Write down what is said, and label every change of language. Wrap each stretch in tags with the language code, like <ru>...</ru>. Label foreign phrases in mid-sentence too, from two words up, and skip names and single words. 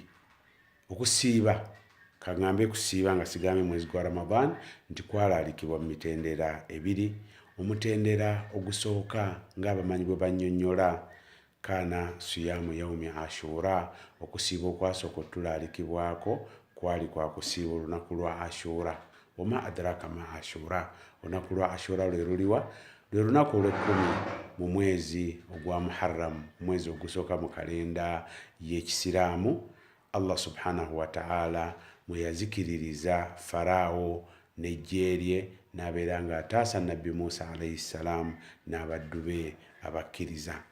<lg>Okusiiba, kaŋŋambe kusiiba nga sigambe mwezi gwa Ramadan, nti kwalaalikibwa mu mitendera ebiri. omutendera ogusooka ng'abamanyi bwe bannyonnyola</lg> <ar>كان صيام يوم عاشوراء,</ar> <lg>okusiiba okwasooka otulaalikibwako kwali kwa kusiiba olunaku lwa ashura.</lg> <ar>وما أدراك ما عاشوراء,</ar> <lg>olunaku lwa ashura lwe luliwa? Lwe lunaku olw'ekkumi mu mwezi ogwa Muharram, omwezi ogusooka mu kalenda y'Ekisiraamu.</lg> <ar>الله سبحانه وتعالى</ar> <lg>mwe yazikiririza Faraawo n'eggye lye n'abeera ng'ataasa Nabbi Musa</lg> <ar>عليه السلام</ar> <lg>n'abaddu be abakkiriza.</lg>